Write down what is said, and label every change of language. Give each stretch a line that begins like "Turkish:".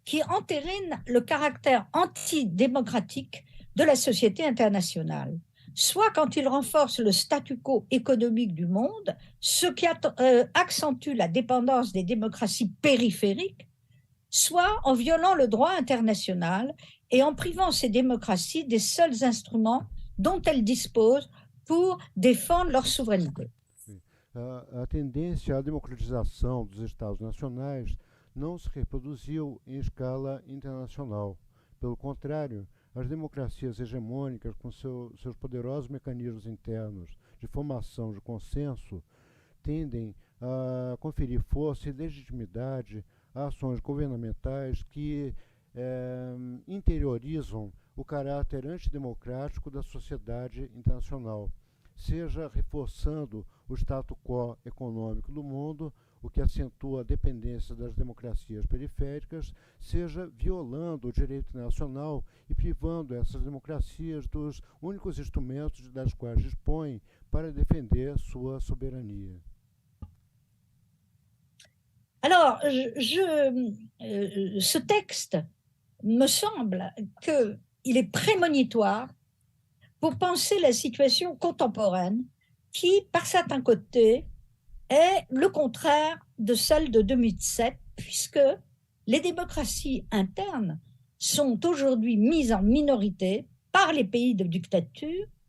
French: entérinent le caractère antidémocratique de la société internationale, soit quand ils renforcent le statu quo économique du monde, ce qui accentue la dépendance des démocraties périphériques, soit en violant le droit international et en privant ces démocraties des seuls instruments dont elles disposent pour défendre leur souveraineté.
Portuguese: A tendência à democratização dos Estados nacionais não se reproduziu em escala internacional. Pelo contrário, as democracias hegemônicas, com seus poderosos mecanismos internos de formação de consenso, tendem a conferir força e legitimidade a ações governamentais que interiorizam o caráter antidemocrático da sociedade internacional, seja reforçando o status quo econômico do mundo, o que acentua a dependência das democracias periféricas, seja violando o direito internacional e privando essas democracias dos únicos instrumentos das quais dispõem para defender sua soberania.
French: Alors, ce texte me semble qu'il est prémonitoire pour penser la situation contemporaine qui, par certains côtés, est le contraire de celle de 2007, puisque les démocraties internes sont aujourd'hui mises en minorité par les pays de dictature